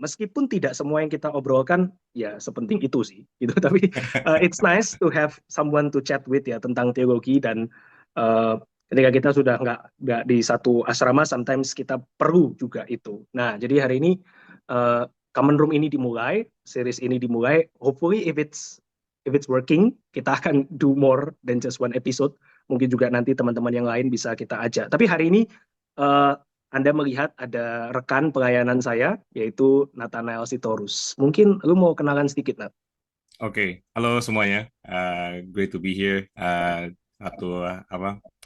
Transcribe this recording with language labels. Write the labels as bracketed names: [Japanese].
[Indonesian] Meskipun tidak semua yang kita obrolkan ya sepenting itu sih, gitu. Tapi [English] it's nice to have someone to chat with [Indonesian] ya tentang teologi dan ketika kita sudah nggak di satu asrama, [English] sometimes [Indonesian] kita perlu juga itu. Nah, jadi hari ini uh, common room ini dimulai, series ini dimulai. [English] Hopefully if it's working, [Indonesian] kita akan [English] do more than just one episode. [Indonesian] Mungkin juga nanti teman-teman yang lain bisa kita ajak. Tapi hari ini eh, Anda melihat ada rekan pelayanan saya, yaitu Nathanael Sitorus. Mungkin lu mau kenalan sedikit, Nat? Oke, halo semuanya. [English] Great to be here. [Indonesian] Satu apa?